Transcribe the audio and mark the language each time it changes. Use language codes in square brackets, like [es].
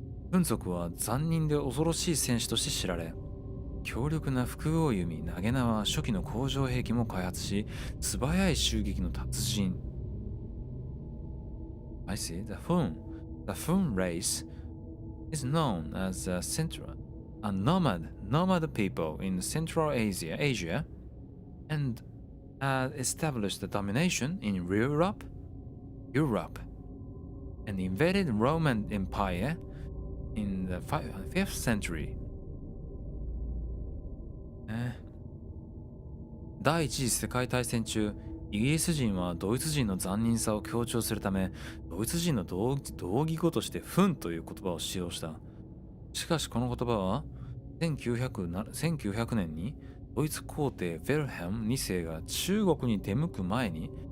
[ja] フン族は残忍で恐ろしい戦士として知られ、強力な複合弓、投げ縄、初期の工場兵器も開発し、素早い襲撃の達人。 [en] I see. The Fun race is known as a nomad people in Central Asia and established domination in Europe and invaded Roman Empire in the 5th century. [ja] 第一次世界大戦中、イギリス人はドイツ人の残忍さを強調するため、ドイツ人の同義語としてフンという言葉を使用した。しかしこの言葉は1900年にドイツ皇帝ヴェルヘム2世が中国に出向く前に